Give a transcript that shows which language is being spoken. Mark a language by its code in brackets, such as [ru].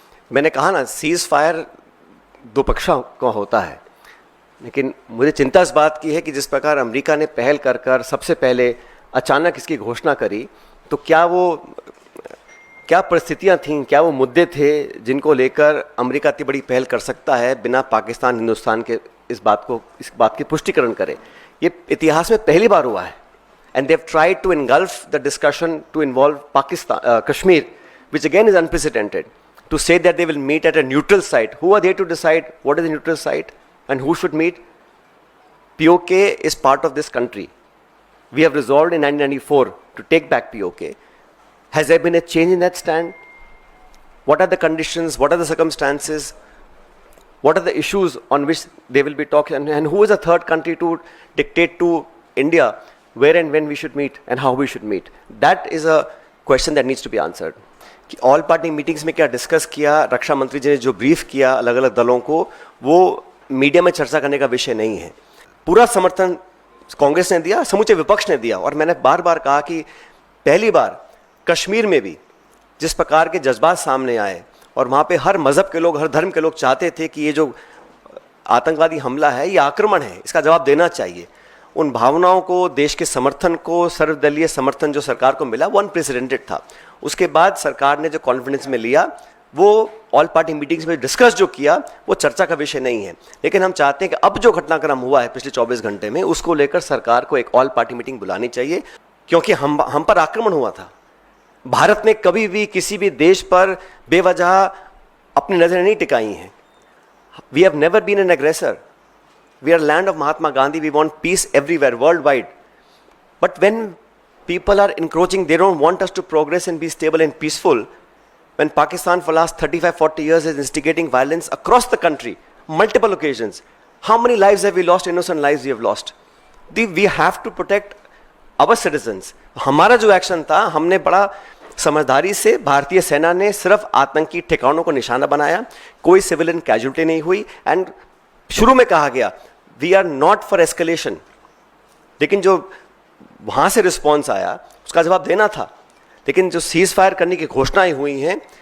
[hi] मैंने कहा ना, सीज फायर दो पक्षों का होता है, लेकिन मुझे चिंता इस बात की है कि जिस प्रकार अमेरिका ने पहल कर सबसे पहले अचानक इसकी घोषणा करी, तो क्या परिस्थितियां थीं, क्या वो मुद्दे थे जिनको लेकर अमेरिका इतनी बड़ी पहल कर सकता है बिना पाकिस्तान, हिंदुस्तान के इस बात की पुष्टिकरण करे। ये इतिहास में पहली बार हुआ है। [en] And they have tried to engulf the discussion to involve Pakistan, Kashmir, which again is unprecedented, to say that they will meet at a neutral site. Who are they to decide what is the neutral site and who should meet? POK is part of this country. We have resolved in 1994 to take back POK. Has there been a change in that stand? What are the conditions? What are the circumstances? What are the issues on which they will be talking? And who is a third country to dictate to India where and when we should meet and how we should meet? That is a question that needs to be answered. [hi] कि all party meetings में क्या discuss किया, रक्षा मंत्री जी ने जो brief किया अलग अलग दलों को, वो मीडिया में चर्चा करने का विषय नहीं है। पूरा समर्थन कांग्रेस ने दिया, समूचे विपक्ष ने दिया। और मैंने बार बार कहा कि पहली बार कश्मीर में भी जिस प्रकार के जज्बात सामने आए और वहाँ पे हर मज़हब के लोग, हर धर्म के लोग चाहते थे कि ये जो आतंकवादी हमला है, ये आक्रमण है, इसका जवाब देना चाहिए। उन भावनाओं को, देश के समर्थन को, सर्वदलीय समर्थन जो सरकार को मिला, वो अनप्रेसिडेंटेड था। उसके बाद सरकार ने जो कॉन्फिडेंस में लिया, वो ऑल पार्टी मीटिंग्स में डिस्कस जो किया, वो चर्चा का विषय नहीं है। लेकिन हम चाहते हैं कि अब जो घटनाक्रम हुआ है पिछले 24 घंटे में, उसको लेकर सरकार को एक ऑल पार्टी मीटिंग बुलानी चाहिए, क्योंकि हम पर आक्रमण हुआ था। भारत ने कभी भी किसी भी देश पर बेवजह अपनी नजरें नहीं टिकाई हैं। [en] We have never been an aggressor. We are land of Mahatma Gandhi. We want peace everywhere, worldwide. But when people are encroaching, they don't want us to progress and be stable and peaceful. When Pakistan for the last 35-40 years is instigating violence across the country, multiple occasions, how many lives have we lost? Innocent lives we have lost. We have to protect our citizens. [hi] हमारा जो action था, हमने बड़ा समझदारी से, भारतीय सेना ने सिर्फ आतंकी ठिकानों को निशाना बनाया, कोई सिविलियन कैजुअल्टी नहीं हुई। एंड शुरू में कहा गया [en] we are not for escalation, [hi] लेकिन जो वहाँ से रिस्पॉन्स आया उसका जवाब देना था। लेकिन जो सीज फायर करने की घोषणाएं हुई हैं,